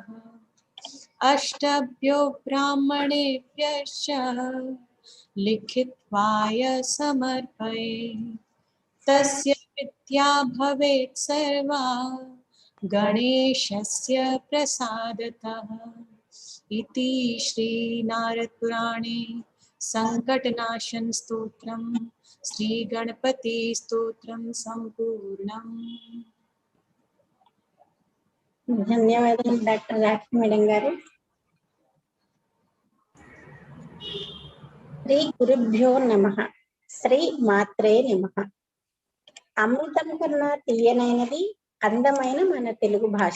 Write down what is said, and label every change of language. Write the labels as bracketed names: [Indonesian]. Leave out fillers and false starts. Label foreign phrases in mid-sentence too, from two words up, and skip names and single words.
[Sanskrit] అష్టభ్యో బ్రాహ్మణేభ్యశ్చ లిఖిత్వాయ సమర్పయేత్. తస్య విద్యా భవేత్ సర్వా గణేశస్య ప్రసాదతః. इति श्री नारद पुराणे संकटनाशन स्तोत्रम श्री गणपति स्तोत्रम संपूर्णम. [Telugu] ధన్యవాదాలు డాక్టర్ రాజ్య మేడం గారు. [Sanskrit] శ్రీ గురుభ్యో నమః. శ్రీ మాత్రే నమః. [Telugu] అమృతం కన్నా తీయనైనది అందమైన మన తెలుగు భాష.